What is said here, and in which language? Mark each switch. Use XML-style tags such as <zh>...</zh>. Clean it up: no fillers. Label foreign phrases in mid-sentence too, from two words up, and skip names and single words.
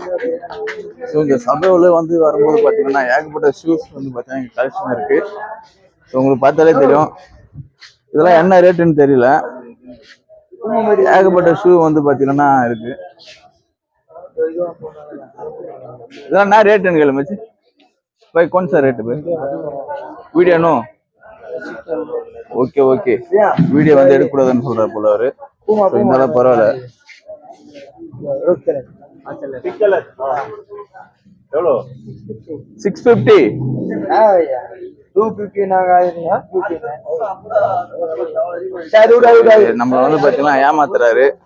<ta>ஸோ இந்த சபையோட வந்து வரும்போது பாத்தீங்கன்னா ஏகப்பட்ட ஷூஸ் வந்து பாத்தீங்கன்னா இங்க கலெக்ஷன் இருக்கு. ஸோ உங்களுக்கு பார்த்தாலே தெரியும். இதெல்லாம் என்ன ரேட்டுன்னு தெரியல. ஏகப்பட்ட ஷூ வந்து பாத்தீங்கன்னா இருக்கு. இதெல்லாம் என்ன ரேட்டுன்னு கேளு மச்சி.</ta> <hi>भाई कौन सा रेट है वीडियो नो</hi> <ta>ஓகே ஓகே வீடியோ வந்து எடுக்க கூடாதுன்னு சொல்றாரு போல அவரு. இருந்தாலும் பரவாயில்ல. எவ்வளோ 650 நம்மள வந்து பாத்தீங்கன்னா ஏமாத்துறாரு.</ta>